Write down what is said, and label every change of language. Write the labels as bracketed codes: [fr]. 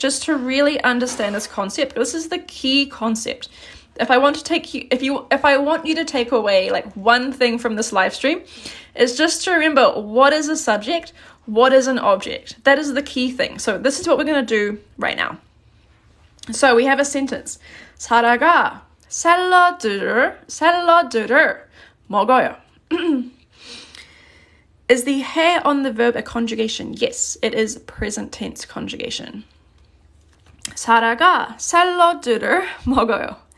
[en] Just to really understand this concept. This is the key concept. If I want to take you, if I want you to take away like one thing from this live stream, is just to remember what is a subject, what is an object. That is the key thing. So this is what we're going to do right now. So we have a sentence. [ko] 사라가 샐러드를 먹어요. [en] Is the hair on the verb a conjugation? Yes, it is present tense conjugation. [ko] 사라가 샐러드를 먹어요.